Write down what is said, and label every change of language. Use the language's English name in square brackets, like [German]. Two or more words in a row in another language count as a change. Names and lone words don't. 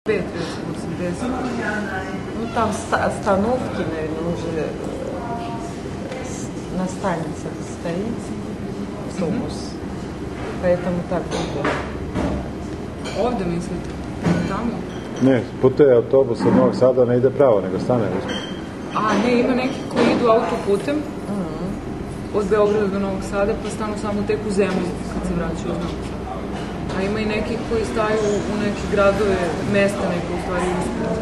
[Serbian] 5, recimo, 80. [Russian] Ну, там остановки, наверное, уже на станицах стоит автобус. Поэтому так будет. [Serbian] Ovde mislite? Tamo? Ne, putuje autobus od Novog Sada, ne ide pravo, nego stane usput. A, ne, ima neki koji idu autoputem od Beograda do Novog Sada, pa stanu samo tek u zemlju kad se vraćaju od Novog Sada. A ima i neki koji staju u neke gradove, mesta neke u stvari usput.